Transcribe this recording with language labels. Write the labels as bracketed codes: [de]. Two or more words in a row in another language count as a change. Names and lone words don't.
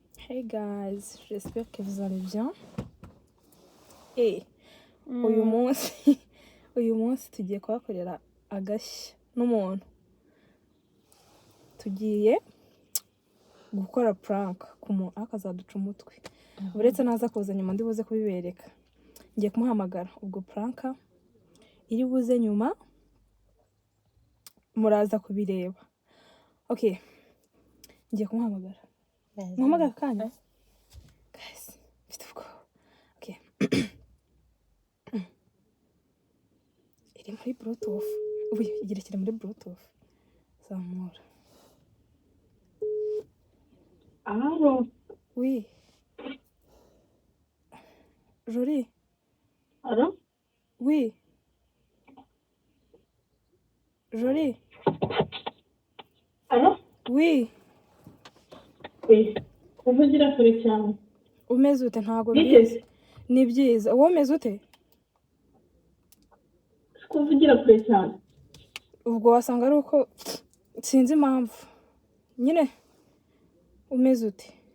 [en] Hey guys, [fr] j'espère que vous allez bien. [rw] Hey, uyu munsi tugiye kuhakorera agashya n'umuntu. Tugiye gukora prank ku muntu akazaduca umutwe. Uretse naza kuza nyuma ndi buze kubibereka. Ngiye kumuhamagara ubwo prank iri buze nyuma muraza kubireba. Okay. Ngiye kumuhamagara. Muhamagara kanya. Guys, mfite ubwoba. Okay. Iri muri Bluetooth. Ubu igerekere muri Bluetooth. Zamura. [fr] Allô? Oui. Jolie. Allô? Oui. Jolie. Allô? Oui. Oui. [rw] Kuvugira kure cyane. Umeze ute ntago Bite? mbizi. Ni byiza. Wowe umeze ute? Kuvugira kure cyane. Ubwo wasanga ari uko sinzi impamvu. Nyine umeze ute?